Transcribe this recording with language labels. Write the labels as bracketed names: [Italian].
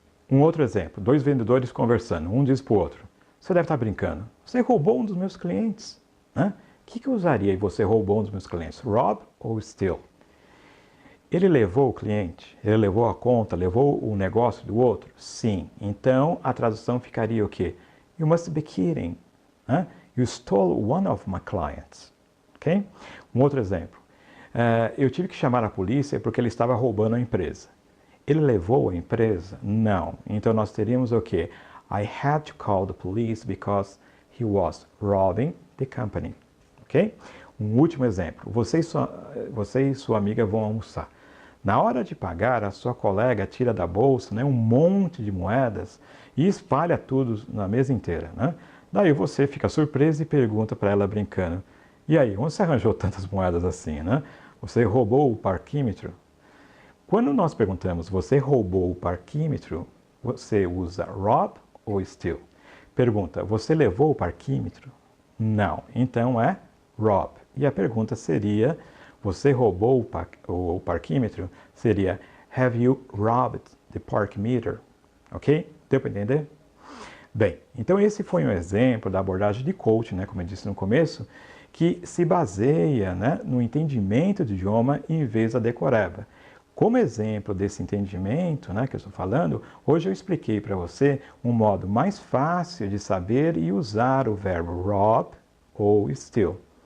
[Portuguese] Um outro exemplo, dois vendedores conversando, um diz para o outro, você deve estar brincando, você roubou um dos meus clientes. Né? O que eu usaria e você roubou um dos meus clientes? Rob ou steal? Ele levou o cliente? Ele levou a conta? Levou o negócio do outro? Sim. Então, a tradução ficaria o quê? [English] You must be kidding. You stole one of my clients. [Portuguese] Okay? Um outro exemplo. Eu tive que chamar a polícia porque ele estava roubando a empresa. Ele levou a empresa? Não. Então, nós teríamos o quê? [English] I had to call the police because he was robbing the company. [Portuguese] Ok? Um último exemplo. Você e sua amiga vão almoçar. Na hora de pagar, a sua colega tira da bolsa um monte de moedas e espalha tudo na mesa inteira. Né? Daí você fica surpreso e pergunta para ela brincando: e aí, onde você arranjou tantas moedas assim, né? Você roubou o parquímetro? Quando nós perguntamos, você roubou o parquímetro, você usa rob ou steal? Pergunta, você levou o parquímetro? Não. Então é rob. E a pergunta seria, você roubou o parquímetro? [English] Seria, have you robbed the park meter? [Portuguese] Ok? Deu para entender? Bem, então esse foi um exemplo da abordagem de coaching, né, como eu disse no começo, que se baseia, né, no entendimento do idioma em vez da decoreba. Como exemplo desse entendimento, né, que eu estou falando, hoje eu expliquei para você um modo mais fácil de saber e usar o verbo rob ou steal.